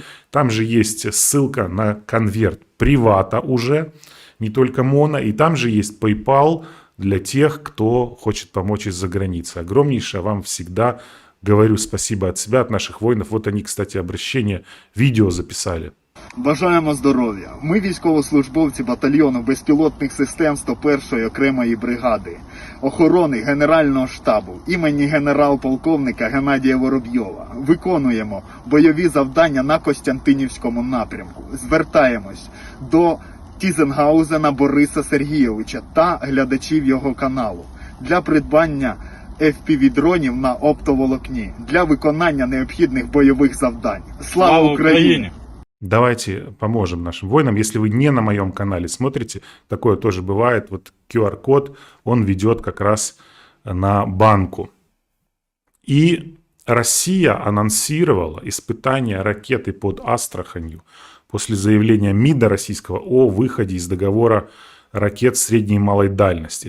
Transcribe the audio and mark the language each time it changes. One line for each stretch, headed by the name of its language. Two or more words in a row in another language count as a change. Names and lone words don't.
Russian: Там же есть ссылка на конверт Привата уже, не только Моно. И там же есть PayPal для тех, кто хочет помочь из-за границы. Огромнейшее вам всегда говорю спасибо от себя, от наших воинов. Вот они, кстати, обращение, видео записали.
Ukrainian: Бажаємо здоров'я. Ми військовослужбовці батальйону безпілотних систем 101-ї окремої бригади, охорони Генерального штабу імені генерал-полковника Геннадія Воробйова. Виконуємо бойові завдання на Костянтинівському напрямку. Звертаємось до Тізенгаузена Бориса Сергійовича та глядачів його каналу для придбання FPV-дронів на оптоволокні для виконання необхідних бойових завдань. Слава Україні!
Russian: Давайте поможем нашим воинам. Если вы не на моем канале смотрите, такое тоже бывает. Вот QR-код, он ведет как раз на банку. И Россия анонсировала испытание ракеты под Астраханью после заявления МИДа российского о выходе из договора ракет средней и малой дальности.